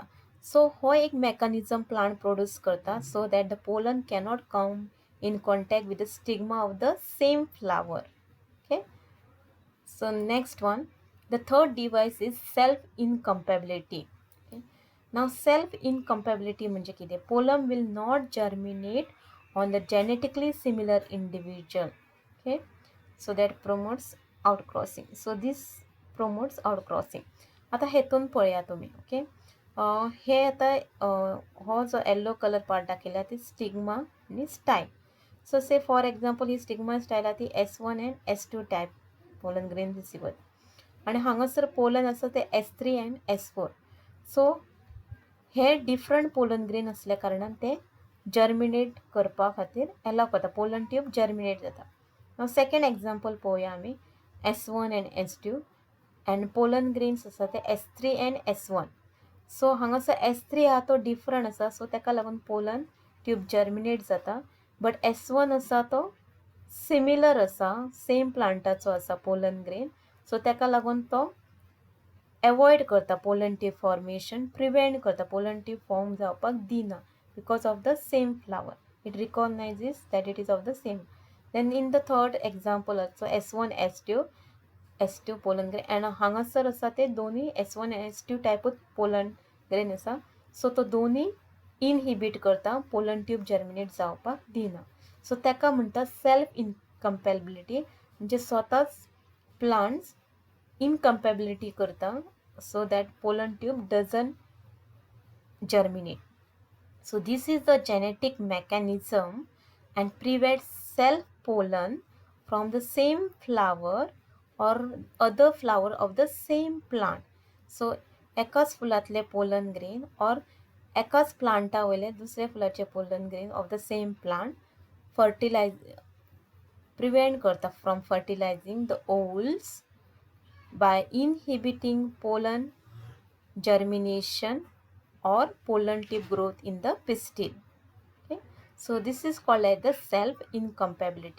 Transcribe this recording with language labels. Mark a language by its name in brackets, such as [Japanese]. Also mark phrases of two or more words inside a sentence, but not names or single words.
[English] सो [Konkani] हो एक [English] mechanism plant produce करता so that the pollen cannot come in contact with the stigma of the same flower. okay, so next one, the third device is self incompatibility. नाव self incompatibility [Konkani] म्हणजे कितें, [English] pollen will not germinate on the genetically similar individual. Okay, so that promotes outcrossing. So this promotes outcrossing. [Konkani] आता हेतून पळया तुम्ही. ओके, हे आता हो जो [English] yellow colour part [Konkani] दाखयला ती स्टिग्मा आणि स्टायल. [English] so say for example [Konkani] ही [English] stigma style [Konkani] आहा ती [English] S1 and S2 type pollen grain receiver, [Konkani] आणि हांगासर पोलन आसा ते S3 and S4. सो हे [English] different pollen grain [Konkani] असल्या कारणान ते जर्मिनेट करपा खातीर एलाव करता, [English] pollen tube [Konkani] जर्मिनेट जाता. [English] second example [Konkani] पळोवया आमी [English] S1 and S2 and pollen grains [Konkani] आसा ते S3 and S1. सो हांगासर S3 आहा तो डिफरंट आसा, सो ताका लागून [English] pollen tube [Konkani] जर्मिनेट जाता. बट S1 आसा तो सिमिलर आसा, सेम प्लांटाचो आसा [English] pollen grain, [Konkani] सो ताका लागून तो एवॉयड करता [English] pollen tube formation, [Konkani] प्रिवेंट करता, [English] pollen tube form [Konkani] जावपाक दिना [English] because of the same flower. It recognizes that it is of the same. Then in the third example also S1 S2 pollen grain and [Konkani] हांगासर आसा ते दोन्ही [English] S1 S2 टायपूच pollen grain आसा. [Konkani] सो तो दोन्ही इनहिबिट करता, [English] pollen tube [Konkani] जर्मिनेट जावपाक दिना. सो ताका म्हणटा [English] self incompatibility, [Konkani] म्हणजे स्वताच प्लांट्स इनकम्पॅबिलिटी करता [English] so that pollen tube doesn't germinate. So this is the genetic mechanism and prevents self pollen from the same flower or other flower of the same plant. So [Konkani] एकाच फुलांतले [English] pollen grain or [Konkani] एकाच प्लांटा वयले दुसरे फुलाचे [English] pollen grain of the same plant prevent करता from fertilizing the ovules by inhibiting pollen germination or pollen tube growth in the pistil. Okay, so this is called as the self incompatibility.